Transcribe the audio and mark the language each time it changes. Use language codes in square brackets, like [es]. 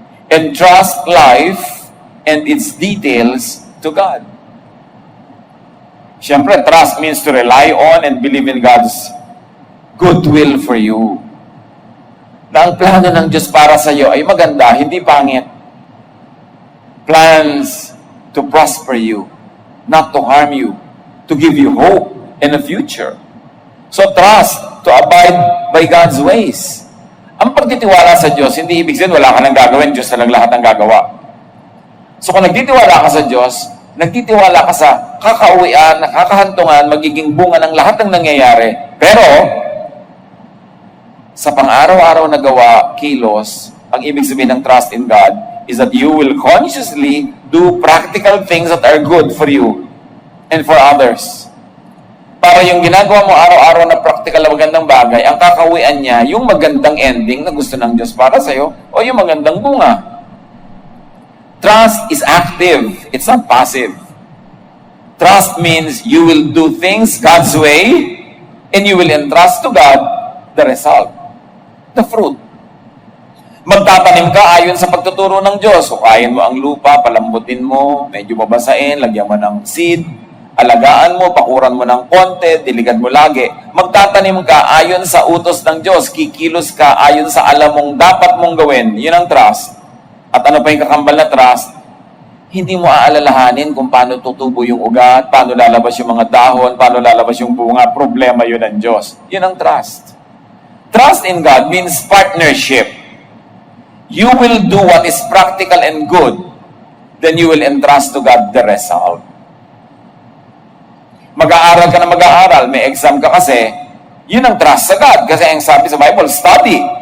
[en] And trust life and its details to God. Siyempre, trust means to rely on and believe in God's goodwill for you. [tl] Na ang plano ng Diyos para sa iyo ay maganda, hindi pangit. [en] Plans to prosper you, not to harm you, to give you hope and a future. So trust to abide by God's ways. [tl] Ang pagtitiwala sa Diyos, hindi ibig sabihin wala ka nang gagawin, Diyos na lang lahat ang gagawa. So kung nagtitiwala ka sa Diyos, nagtitiwala ka sa kakauwian, kakahantungan, magiging bunga ng lahat ng nangyayari. Pero, sa pang-araw-araw na gawa, kilos, ang ibig sabihin ng [en] trust in God is that you will consciously do practical things that are good for you and for others. [tl] Para yung ginagawa mo araw-araw na practical na magandang bagay, ang kakauwian niya, yung magandang ending na gusto ng Diyos para sa'yo, o yung magandang bunga. [en] Trust is active. It's not passive. Trust means you will do things God's way and you will entrust to God the result. The fruit. [tl] Magtatanim ka ayon sa pagtuturo ng Diyos. Hukayin mo ang lupa, palambutin mo, medyo babasain, lagyan mo ng seed, alagaan mo, pakuran mo ng konti, diligan mo lagi. Magtatanim ka ayon sa utos ng Diyos. Kikilos ka ayon sa alam mong dapat mong gawin. Yun ang trust. At ano pa yung kakambal na trust? Hindi mo aalalahanin kung paano tutubo yung ugat, paano lalabas yung mga dahon, paano lalabas yung bunga. Problema yun ng Diyos. Yun ang trust. [en] Trust in God means partnership. You will do what is practical and good, then you will entrust to God the result. [tl] Mag-aaral ka na mag-aaral, may exam ka kasi, yun ang trust sa God. Kasi ang sabi sa Bible, study.